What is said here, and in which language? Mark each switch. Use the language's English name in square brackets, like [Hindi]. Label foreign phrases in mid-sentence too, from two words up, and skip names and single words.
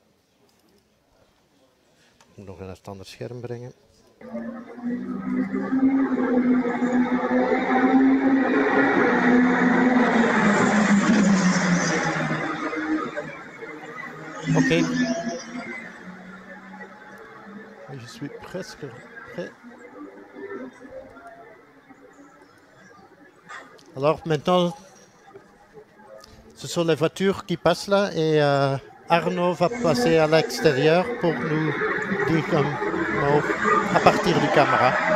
[Dutch] Ik moet nog een ander scherm brengen. Oké. [French] Je suis presque prêt. Alors maintenant, ce sont les voitures qui passent là et Arnaud va passer à l'extérieur pour nous dire à partir du caméra.